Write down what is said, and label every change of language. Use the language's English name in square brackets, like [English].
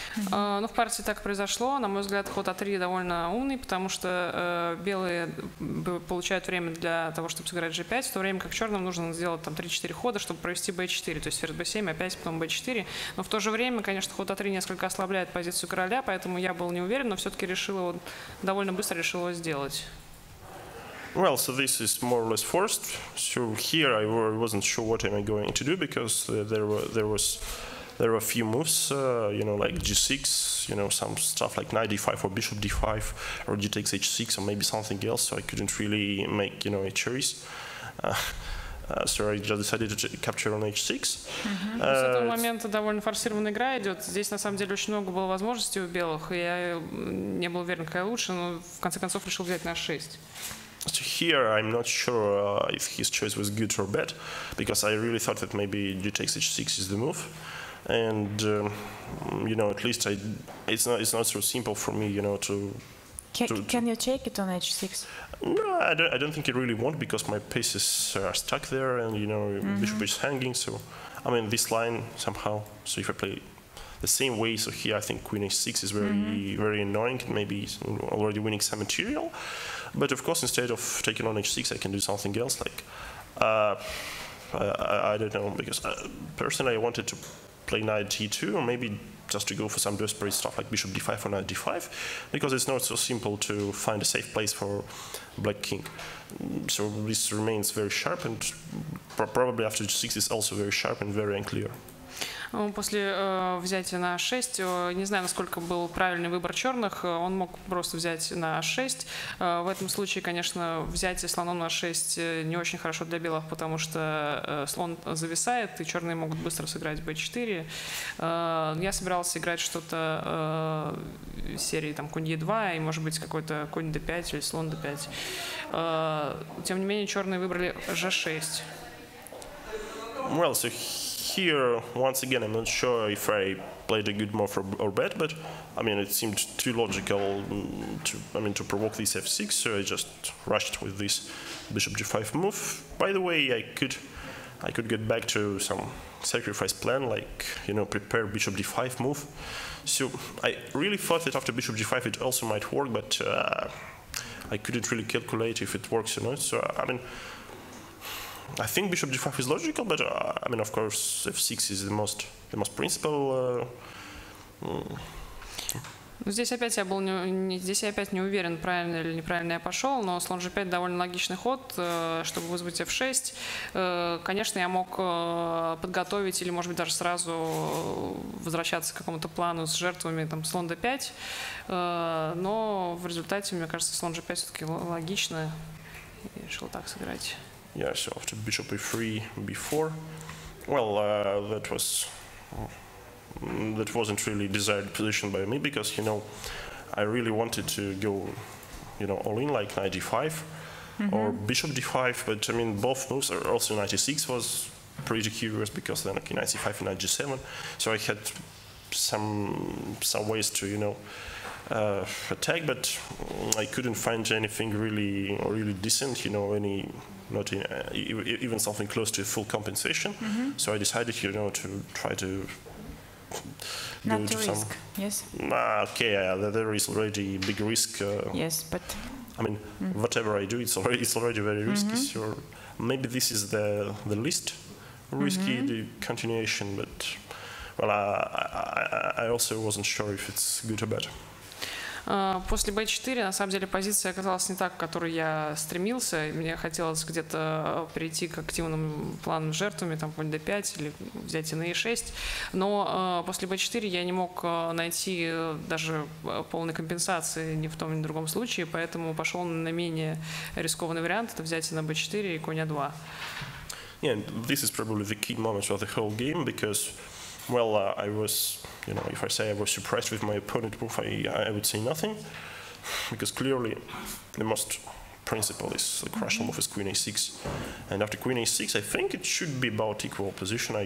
[Russian] Ну, в партии так произошло. На мой взгляд, ход А3 довольно умный, потому что белые получают время для того, чтобы сыграть G5, в то время как черным нужно сделать там 3-4 хода, чтобы провести B4, то есть ферзь B7, опять потом B4. Но в то же время, конечно, ход А3 несколько ослабляет позицию короля, поэтому я был не уверен, но все-таки довольно быстро решил его сделать. [English] Well, so this is more or less forced. So here I wasn't sure what am I going to do, because there were a few moves, like g6, some stuff like knight d5 or bishop d5 or g takes h6 or maybe something else, so I couldn't really make, a choice. So I just decided to capture on h6. [Russian] С этого момента довольно форсированная игра идет. Здесь, на самом деле, очень много было возможностей у белых, и я не был уверен, какая лучше, но в конце концов решил взять на h6. [English] So here I'm not sure if his choice was good or bad, because I really thought that maybe g takes h6 is the move. And at least it's not so simple for me, to. Can you take it on h6? No, I don't think it really won't, because my pieces are stuck there, and bishop is hanging. So I mean, this line somehow, so if I play the same way, so here I think queen h6 is very annoying, maybe already winning some material. But of course, instead of taking on h6, I can do something else, like, I don't know, because personally I wanted to play knight d2, or maybe just to go for some desperate stuff like bishop d5 or knight d5, because it's not so simple to find a safe place for black king. So this remains very sharp, and probably after g6 is also very sharp and very unclear. [Russian] После взятия на h6, не знаю, насколько был правильный выбор черных, он мог просто взять на h6. В этом случае, конечно, взятие слоном на h6 не очень хорошо для белых, потому что слон зависает, и черные могут быстро сыграть b4. Я собирался играть что-то серии там конь e2 и, может быть, какой-то конь d5 или слон d5. Тем не менее, черные выбрали g6. [English] Well, so here, once again, I'm not sure if I played a good move or bad, but I mean, it seemed too logical to provoke this f6, so I just rushed with this bishop g5 move. By the way, I could get back to some sacrifice plan, like, you know, prepare bishop d5 move. So I really thought that after bishop g5 it also might work, but I couldn't really calculate if it works or not. So I mean, I think bishop g5 is logical, but I mean, of course, f6 is the most principal. [Russian] Здесь опять не уверен, правильно или неправильно я пошел, но слон g5 довольно логичный ход, чтобы вызвать f6. Конечно, я мог подготовить или, может быть, даже сразу возвращаться к какому-то плану с жертвами, там, слон d5, но в результате, мне кажется, слон g5 все-таки логично, и решил так сыграть. [English] Yeah, so after bishop a3, b4, well, that wasn't really desired position by me, because, you know, I really wanted to go, you know, all in, like knight d5 or bishop d5, but I mean, both moves, or also knight e6 was pretty curious, because then like knight c5 and knight g7, so I had some ways to, you know, attack, but I couldn't find anything really decent, you know, not even something close to full compensation. So I decided, you know, to try to not to risk. Yes. Okay, there is already big risk. Yes, but I mean, whatever I do, it's already very risky. So maybe this is the least risky the continuation, but well, I also wasn't sure if it's good or bad. [Russian] После b4, на самом деле, позиция оказалась не так, к которой я стремился. Мне хотелось где-то перейти к активным планам с жертвами, там, конь d5 или взятие на e6. Но после b4 я не мог найти даже полной компенсации ни в том, ни в другом случае, поэтому пошел на менее рискованный вариант, это взятие на b4 и конь a2. [English] Yeah, this is probably the key moment of the whole game, because, well, I was, you know, if I say I was surprised with my opponent move, I would say nothing, because clearly the most principle is the crucial move is queen a6, and after queen a6 I think it should be about equal position.